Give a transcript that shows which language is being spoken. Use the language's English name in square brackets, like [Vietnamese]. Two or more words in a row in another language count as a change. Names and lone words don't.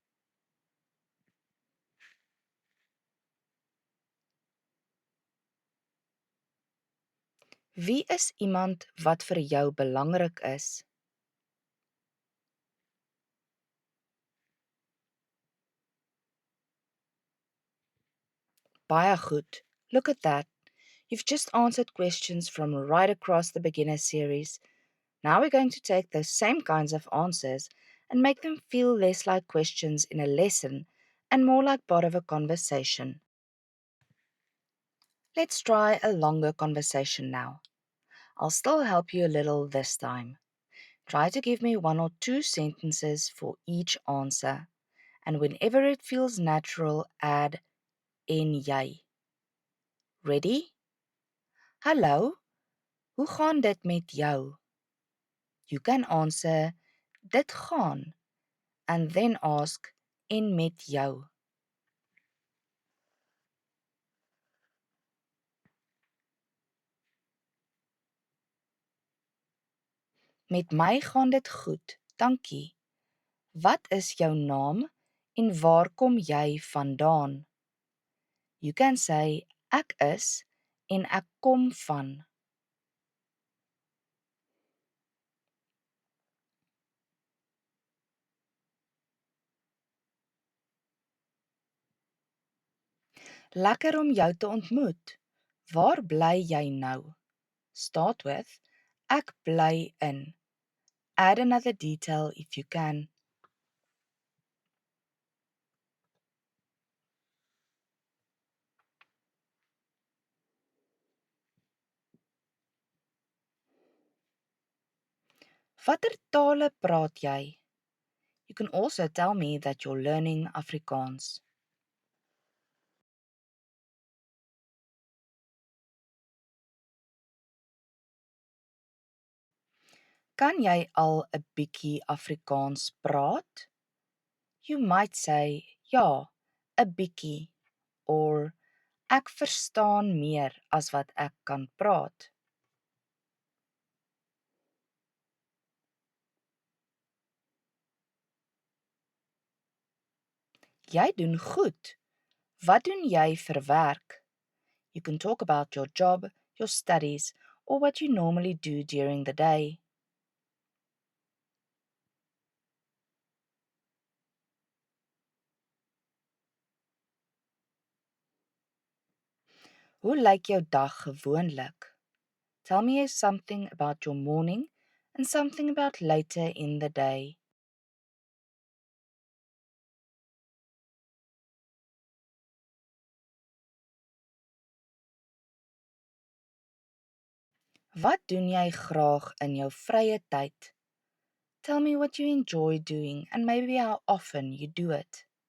[Afrikaans] Wie is iemand wat vir jou belangrik is? Baie goed. [English] Look at that. You've just answered questions from right across the beginner series. Now we're going to take those same kinds of answers and make them feel less like questions in a lesson and more like part of a conversation. Let's try a longer conversation now. I'll still help you a little this time. Try to give me one or two sentences for each answer, and whenever it feels natural, add [Afrikaans] en jy. [English] Ready? [Afrikaans] Hallo, hoe gaan dit met jou? [English] You can answer [Afrikaans] dit gaan [English] and then ask [Afrikaans] en met jou. Met my gaan dit goed, dankie. Wat is jou naam en waar kom jy vandaan? [English] You can say [Afrikaans] ek is en ek kom van. Lekker om jou te ontmoet. Waar bly jy nou? [English] Start with [Afrikaans] ek bly in. [English] Add another detail if you can. [Afrikaans] Watter tale praat jy? [English] You can also tell me that you're learning Afrikaans. [Afrikaans] Kan jy al 'n bietjie Afrikaans praat? [English] You might say, [Afrikaans] ja, 'n bietjie, or ek verstaan meer as wat ek kan praat. Jy doen goed. Wat doen jy vir werk? [English] You can talk about your job, your studies, or what you normally do during the day. [Afrikaans] Hoe lyk jou dag gewoonlik? [English] Tell me something about your morning and something about later in the day. [Afrikaans] Wat doen jy graag in jou vrye tyd? [English] Tell me what you enjoy doing and maybe how often you do it.